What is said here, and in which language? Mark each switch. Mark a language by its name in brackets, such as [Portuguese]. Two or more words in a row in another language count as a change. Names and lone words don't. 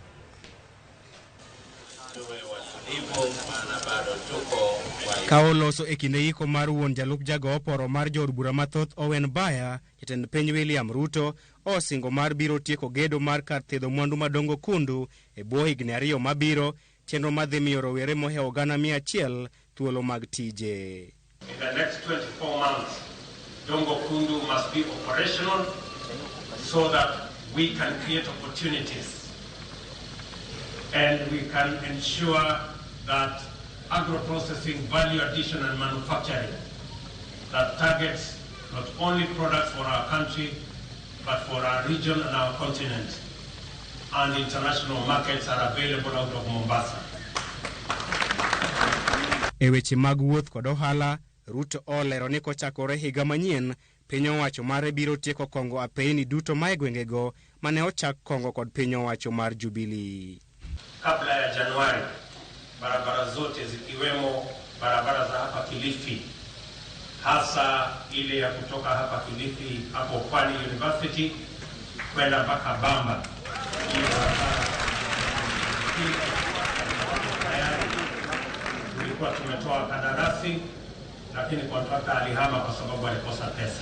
[Luo (Kenya and Tanzania)] Kaoloso e kinde iko mar wuon jalup jago oporo mar jod bura mathoth Owen Baya, jatend piny William Ruto osingo mar biro tieko gedo mar kar thedho mwandu madongo kundu e bwo higni 2 mabiro, chenro madhi miyo rowere mohewo 100,000 thuolo mag tije. [English] In the next 24 months, Dongo Kundu must be operational so that we can create opportunities and we can ensure that agro-processing, value addition and manufacturing that targets not only products for our country but for our region and our continent and international markets are available out of Mombasa. [Luo (Kenya and Tanzania)] E weche mag wuoth kod ohala, Ruto olero ni kochakore higa manyien, piny owacho mare biro tieko kongo apeyni duto ma e gwengego mane ochak kongo kod piny owacho mar Jubilee. [Swahili] Kabla ya Januari, barabara zote zikiwemo barabara za hapa Kilifi, hasa ile ya kutoka hapa Kilifi hapo Pwani University kwenda mpaka Bamba. Tulikuwa tumetoa kandarasi, lakini kontrakta alihama kwa sababu alikosa pesa.